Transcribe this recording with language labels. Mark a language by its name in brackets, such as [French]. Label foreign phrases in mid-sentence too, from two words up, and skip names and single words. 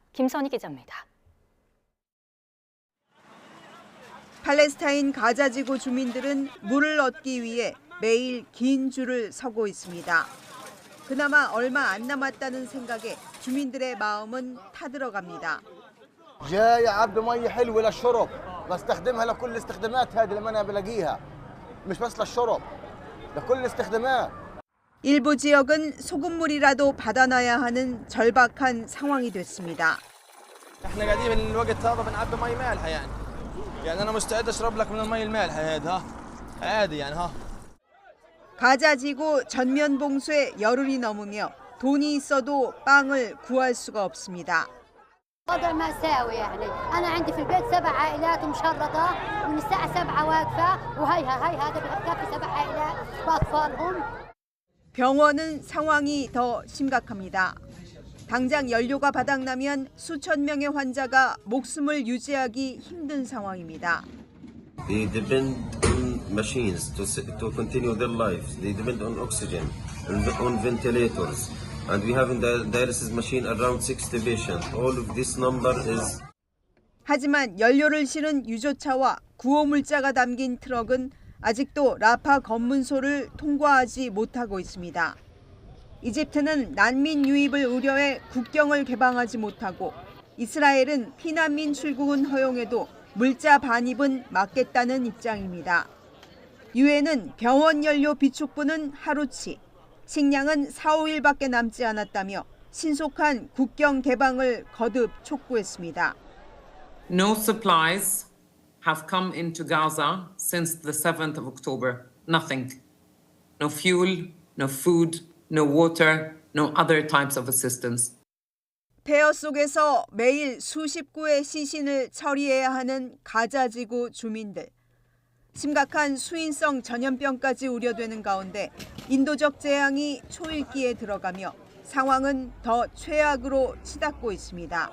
[Korean] 김선희 기자입니다. 팔레스타인 가자지구 주민들은 물을 얻기 위해 매일 긴 줄을 서고 있습니다. 그나마 얼마 안 남았다는 생각에 주민들의 마음은 타들어갑니다. [Arabic] جاي عبي ميه حلوه للشرب بستخدمها لكل الاستخدامات هذه اللي انا بلاقيها مش بس للشرب لكل الاستخدامات. [Korean] 일부 지역은 소금물이라도 받아놔야 하는 절박한 상황이 됐습니다. [Arabic] احنا قاعدين من الوقت هذا بنعبي مي مالحه يعني انا مستعد اشرب لك من المي المالحه هذه ها عادي يعني ها. [Korean] 가자지구 전면 봉쇄 열흘이 넘으며 돈이 있어도 빵을 구할 수가 없습니다. [Arabic] وضع مأساوي يعني أنا عندي في البيت 7 عائلات مشردة ومن الساعة 7 واقفة وهي هذا بكفي 7 عائلات بأطفالهم. [Korean] 병원은 상황이 더 심각합니다. 당장 연료가 바닥나면 수천 명의 환자가 목숨을 유지하기 힘든 상황입니다. [English] They depend on machines to continue their lives. They depend on oxygen, on ventilators. And we have in the dialysis machine around 60 patients. All of this number is. [Korean] 하지만 연료를 실은 유조차와 구호물자가 담긴 트럭은 아직도 라파 검문소를 통과하지 못하고 있습니다. 이집트는 난민 유입을 우려해 국경을 개방하지 못하고 이스라엘은 피난민 출국은 허용해도 물자 반입은 막겠다는 입장입니다. 유엔은 병원 연료 비축분은 하루치, 식량은 4, 5일밖에 남지 않았다며 신속한 국경 개방을 거듭 촉구했습니다. [English] No supplies have come into Gaza since the 7th of October. Nothing. No fuel, no food, no water, no other types of assistance. [Korean] 폐허 속에서 매일 수십 구의 시신을 처리해야 하는 가자지구 주민들. 심각한 수인성 전염병까지 우려되는 가운데 인도적 재앙이 초읽기에 들어가며 상황은 더 최악으로 치닫고 있습니다.